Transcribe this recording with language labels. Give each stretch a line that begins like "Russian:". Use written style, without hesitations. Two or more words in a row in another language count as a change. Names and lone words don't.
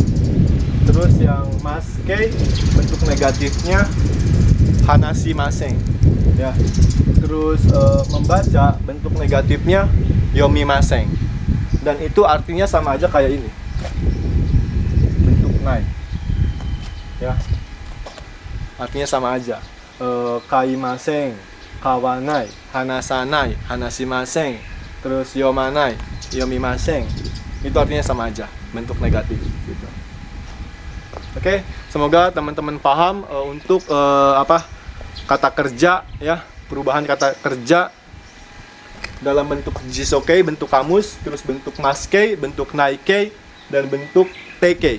Indonesian: Terus yang maskei bentuk negatifnya hanashimaseng ya. Terus membaca bentuk negatifnya yomimaseng. Dan itu artinya sama aja kayak ini. Bentuk nai. Ya. Artinya sama aja.
Japanese: 買いません、買わない、話さない、話しません, terus 読まない、読みません.
Indonesian: Itu artinya sama aja, bentuk negatif gitu. Oke, semoga teman-teman paham untuk kata kerja ya, perubahan kata kerja dalam bentuk jisokei, bentuk kamus, terus bentuk maskei, bentuk naikei, dan bentuk teikei.